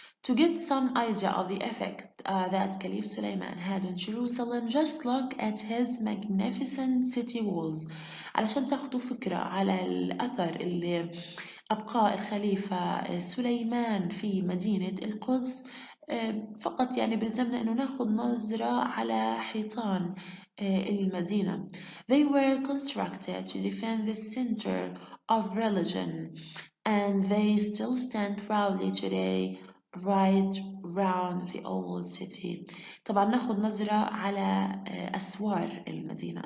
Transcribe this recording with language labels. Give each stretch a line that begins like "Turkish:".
English: To get some idea of the effect that Caliph Suleiman had on Jerusalem, just look at his magnificent city walls.
Arabic: علشان تاخدوا فكرة على الأثر اللي أبقاه الخليفة سليمان في مدينة القدس فقط بلزمنا إنه ناخد نظرة على حيطان المدينة.
English: They were constructed to defend the center of religion and they still stand proudly today right around the old city.
Arabic: طبعا ناخد نظرة على أسوار المدينة.